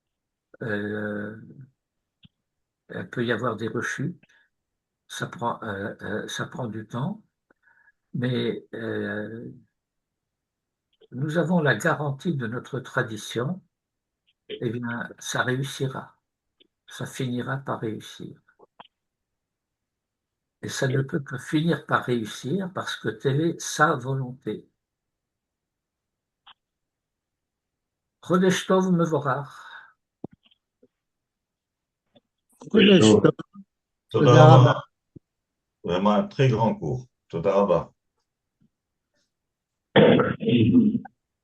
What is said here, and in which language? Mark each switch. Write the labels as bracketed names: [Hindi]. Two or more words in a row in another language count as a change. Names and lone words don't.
[French] il peut y avoir des rechutes, ça prend du temps, mais nous avons la garantie de notre tradition, eh bien, ça réussira, ça finira par réussir. Et ça ne peut que finir par réussir parce que telle est sa volonté. [Hebrew] חודש טוב מבורך. תודה רבה. [French] Vraiment un très grand cours. [Hebrew] תודה רבה.